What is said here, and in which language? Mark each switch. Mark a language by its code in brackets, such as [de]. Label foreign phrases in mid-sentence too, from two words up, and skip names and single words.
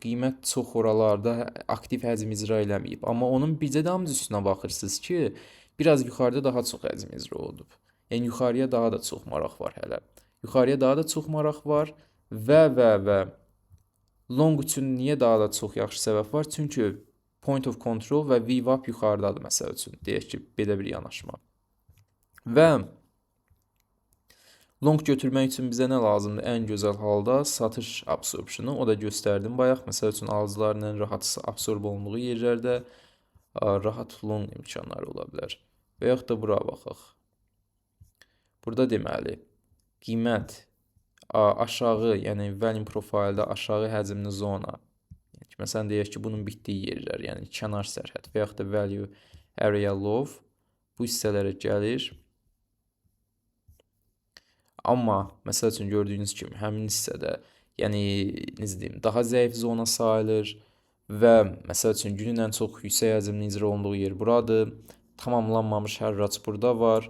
[az] Qiymət çox oralarda aktiv həcm icra eləməyib. Amma onun bircə damcı üstünə baxırsınız ki, biraz yuxarıda daha çox həcm icra olunub. Yəni yuxarıya daha da çox maraq var hələ. Yuxarıya daha da çox maraq var və long üçün niyə daha da çox yaxşı səbəb var? Çünki [en] point of control [az] və VWAP yuxarıdadır məsəl üçün. Deyək ki, belə bir yanaşma. Və long götürmək üçün bizə nə lazımdır? Ən gözəl halda satış absorptionu, o da göstərdim bayaq. Məsəl üçün alıcıların ən rahat absorb olunduğu yerlərdə rahat long imkanları ola bilər. Və yaxud da bura baxaq. Burada deməli, qiymət aşağı, yəni [en] volume profildə [az] aşağı həcmli zona. Məsələn, deyək ki, bunun bitdiyi yerlər, yəni kənar sərhəd və yaxud da [en] value area low [az] bu hissələrə gəlir. Amma, məsəl üçün gördüyünüz kimi, həmin hissədə, yəni, necə deyim, daha zəif zona sayılır və, məsəl üçün, günün ən çox yüksək həcmli icra olunduğu yer buradır. Tamamlanmamış hərrac burada var.